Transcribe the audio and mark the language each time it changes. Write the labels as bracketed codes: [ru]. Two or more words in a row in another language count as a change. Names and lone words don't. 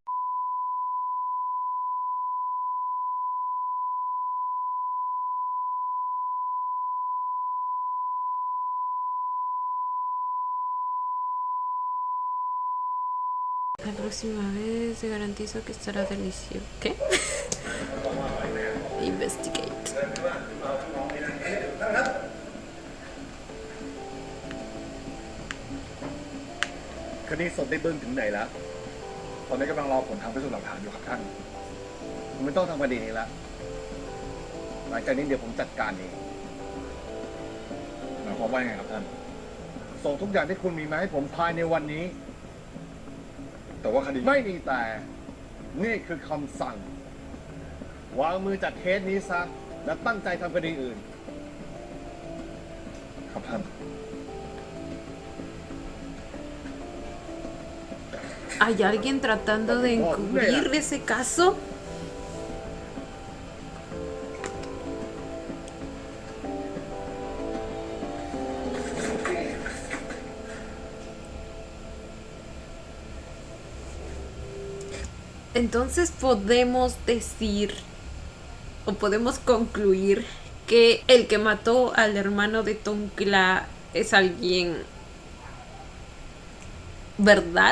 [es] La próxima vez te garantizo que estará delicioso. ¿Qué? Investigate. [th] คดีสดได้เบิ้งถึงไหนแล้ว ตอนนี้กำลังรอผลทางพิสูจน์หลักฐานอยู่ครับท่านผมไม่ต้องทำคดีนี้ละหลังจากนี้เดี๋ยวผมจัดการเอง หมายความว่าไงครับท่าน ส่งทุกอย่างที่คุณมีมาให้ผมภายในวันนี้ แต่ว่าคดีไม่มีแต่ นี่คือคำสั่ง วางมือจากเคสนี้ซะ และตั้งใจทำคดีอื่น ครับท่าน [es] ¿Hay alguien tratando de encubrir ese caso? Entonces podemos decir o podemos concluir que el que mató al hermano de Tonkla es alguien, ¿verdad?